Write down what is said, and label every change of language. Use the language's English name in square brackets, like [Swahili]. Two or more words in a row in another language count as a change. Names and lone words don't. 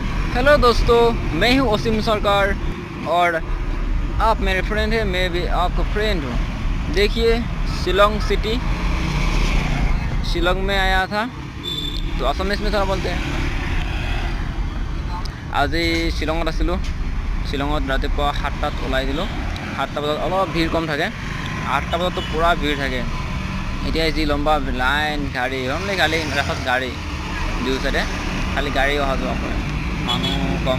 [Hindi] हेलो दोस्तों, मैं हूं वसीम सरकार और आप मेरे फ्रेंड हैं, मैं भी आपका फ्रेंड हूं। देखिए, शिलोंग सिटी, शिलोंग में आया था तो असमीज में थोड़ा बोलते हैं। [Assamese] আজি শ্বিলঙত আছিলোঁ। শ্বিলঙত ৰাতিপুৱা 7টাত ওলাই দিলোঁ। 7টা বজাত অলপ ভিৰ কম থাকে, 8টা বজাততো পূৰা ভিৰ থাকে। এতিয়া যি লম্বা লাইন গাড়ী, অনলি গাড়ী, ৰাস্তাত গাড়ী দুই চাইডে খালি গাড়ী অহা যোৱা কৰে, মানুহ কম।